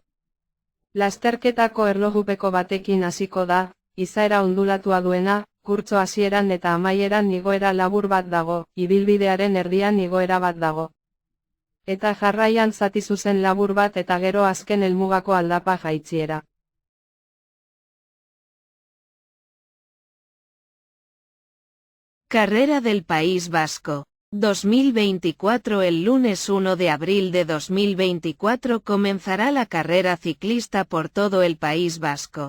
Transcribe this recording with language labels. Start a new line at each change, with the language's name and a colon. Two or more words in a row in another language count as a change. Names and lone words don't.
Basque: Lasterketako erlojupeko batekin hasiko da, izaera ondulatua duena, kurtso hasieran eta amaieran igoera labur bat dago, ibilbidearen erdian igoera bat dago. Eta jarraian zati zuzen labur bat eta gero azken helmugako aldapa jaitsiera.
Spanish: Carrera del País Vasco. 2024. El lunes 1 de abril de 2024 comenzará la carrera ciclista por todo el País Vasco.